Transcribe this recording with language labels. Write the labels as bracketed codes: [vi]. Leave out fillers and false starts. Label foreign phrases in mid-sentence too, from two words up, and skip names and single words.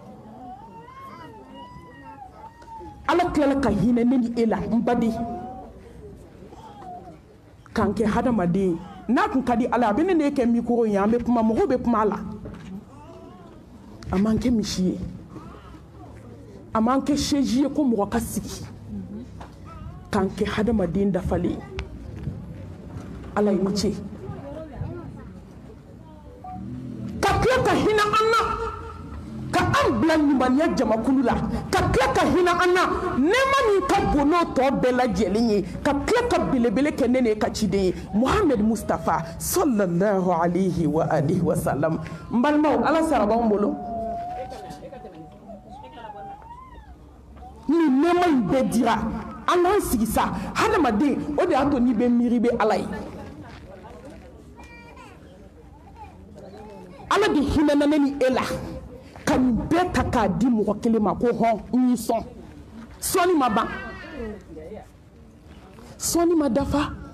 [bm] ala tilala ka hinɛ ne ni e la n baden k'an kɛ hadamaden ye n'a kun ka di ala a bɛ ne kɛ mikoro ye an bɛ kuma mɔgɔw bɛ kuma a la a m'an kɛ misi ye a m'an kɛ seji ye ko mɔgɔ ka sigi k'an kɛ hadamaden dafalen ala ye ni ce ka tila ka hinɛ an na ka an bila ɲumaniya jamakulu la ka tila ka hinɛ an na nɛɛma min ka bon n'o tɔ bɛɛ lajɛlen ye ka tila ka belebele kɛ ne n'e ka ciden ye Muhammed Mustafa [ar] صلى الله عليه وآله وسلم. [bm] n balimaw ala sara b'anw bolo ni nɛɛma in bɛɛ dira an k'an sigi sa hadamaden o de y'a to n'i bɛ miiri bɛ ala ye ala de hinɛna ne ni e la ka nin bɛɛ ta k'a di mɔgɔ kelen ma ko hɔn n y'i sɔn sɔnni ma ban sɔnni ma dafa